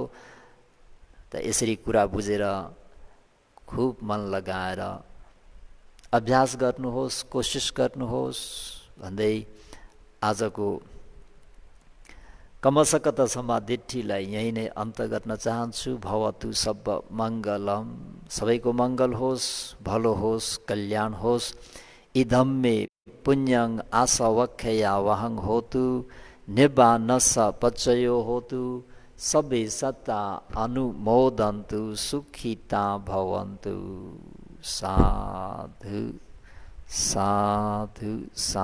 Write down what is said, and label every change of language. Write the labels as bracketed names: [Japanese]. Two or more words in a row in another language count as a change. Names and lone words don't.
[Nepali] त यसरी कुरा बुझेर खुब मन लगाएर अभ्यास गर्नुहोस्, कोसिस गर्नुहोस् भन्दै आजको कमसकत समाधिठीलाई यही नै अन्त गर्न चाहन्छु। [Pali] भवतु सब मङ्गलम, [Nepali] सबैको मङ्गल होस्, भलो होस्, कल्याण होस्। [Pali] इदं मे पुण्यं आसवख्या वहं होतु, निब्बानस पचयो होतु, सबे सत्ता अनुमोदन्तु, सुखिता भवन्तु। साधु साधु साधु।